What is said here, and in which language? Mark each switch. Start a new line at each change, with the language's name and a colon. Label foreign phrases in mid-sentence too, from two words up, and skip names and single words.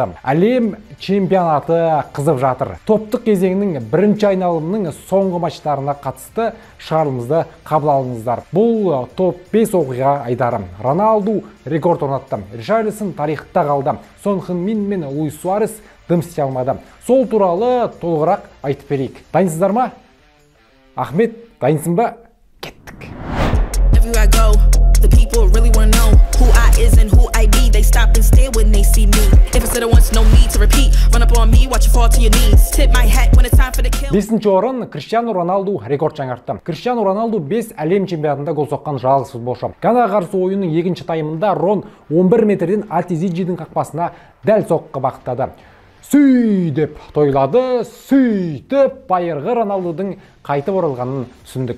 Kazakh: Әлем чемпионаты қызып жатыр. Топтық кезеңнің бірінші айналымның соңғы матчтарына қатысты шағарымызды қабыл алыңыздар. Бұл топ 5 оқиға айдары. Роналду рекорд орнатты. Ришарлисон тарихта қалды. Сон Хын-мин мен Луис Суарес дым істей алмады. Сол туралы толығырақ айтып берейік. Дайынсыздар ма? Ахмет, дайынсың ба? Кеттік.
English: They stop and stare when they see me. If it's the once, no need to repeat. Run up on me, watch you fall to your knees. Tip my hat when it's time for the kill.
Kazakh: Бесінші орын Криштиану Роналду рекорд жаңартты. Криштиану Роналду 5 әлем чемпионатында гол соққан жалғыз футболшы. Ганаға қарсы ойынның екінші таймында Рон 11 метрден Ати-Зиджидің қақпасына дәл соққы бағыттады. Сүй деп тойлады, сөйтіп байырғы Роналдудың қайтып оралғанын түсіндік.